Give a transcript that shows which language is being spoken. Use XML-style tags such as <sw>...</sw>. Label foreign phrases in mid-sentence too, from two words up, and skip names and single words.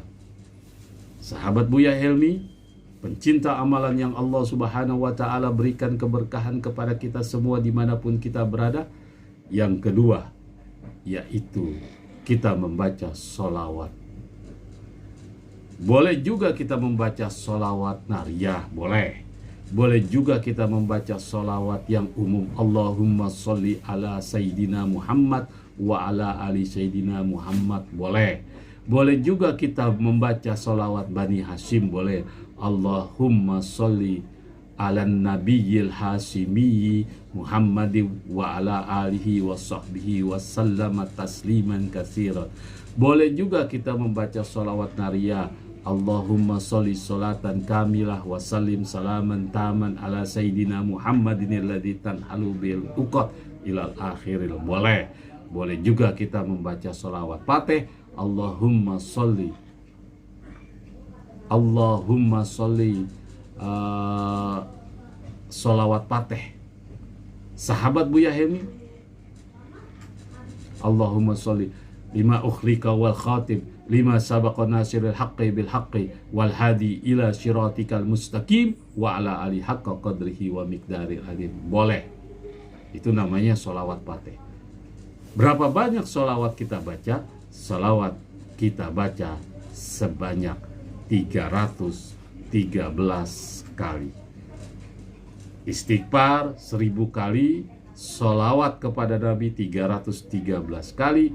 <id>Sahabat Buya Helmi, pencinta amalan yang</id> <ar>الله سبحانه وتعالى</ar> <id>berikan keberkahan kepada kita semua dimanapun kita berada. Yang kedua, yaitu kita membaca sholawat. Boleh juga kita membaca sholawat nariyah, boleh. Boleh juga kita membaca sholawat yang umum.</id> <ar>اللهم صل على سيدنا محمد وعلى آل سيدنا محمد, boleh.</ar> <id>Boleh juga kita membaca sholawat Bani Hashim, boleh.</id> <ar>اللهم صل على النبي الهاشمي محمد وعلى آله وصحبه وسلم تسليما كثيرا.</ar> <id>Boleh juga kita membaca sholawat nariyah.</id> <ar>اللهم صل صلاة كاملة وسلم سلاما تاما على سيدنا محمد الذي تنحل بالعقد إلى الآخر.</ar> <id>Boleh. Boleh juga kita membaca sholawat Fatih.</id> <ar>اللهم صل</ar> <id>sholawat Fatih sahabat Buya Helmi.</id> <ar>اللهم صل لما أغلق والخاتم لما سبق ناصر الحق بالحق والهادي إلى صراطك المستقيم وعلى آل حق قدره ومقدار العظيم.</ar> <id>Boleh. Itu namanya sholawat Fatih. Berapa banyak sholawat kita baca? Sholawat kita baca sebanyak 313 kali. Istighfar 1000 kali, sholawat kepada Nabi 313 kali.</id>